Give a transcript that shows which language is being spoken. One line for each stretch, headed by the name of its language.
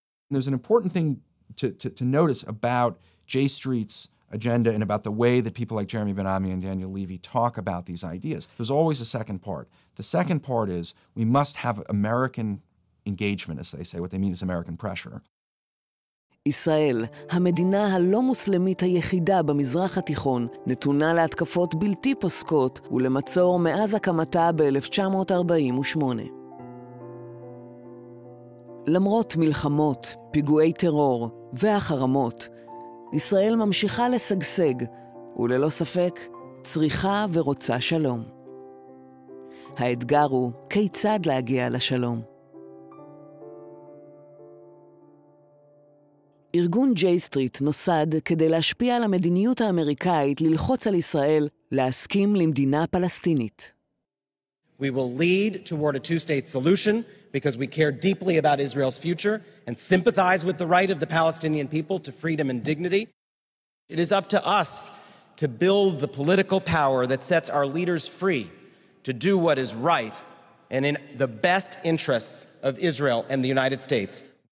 English: There's an important thing to notice about J-Street's agenda and about the way that people like Jeremy Ben-Ami and Daniel Levy talk about these ideas. There's always a second part. The second part is we must have American engagement, as they say. What they mean is American pressure.
Hebrew: ישראל, המדינה הלא מוסלמית היחידה במזרח התיכון, נתונה להתקפות בלתי פוסקות ולמצור מאז הקמתה ב-1948. למרות מלחמות, פיגועי טרור והחרמות, ישראל ממשיכה לשגשג, וללא ספק צריכה ורוצה שלום. האתגר הוא כיצד להגיע לשלום. ארגון ג'יי-סטריט נוסד כדי להשפיע על המדיניות האמריקאית ללחוץ על ישראל להסכים למדינה פלסטינית.
English: We will lead toward a two-state solution because we care deeply about Israel's future and sympathize with the right of the Palestinian people to freedom and dignity. It is up to us to build the political power that sets our leaders free to do what is right and in the best interests of Israel and the United States.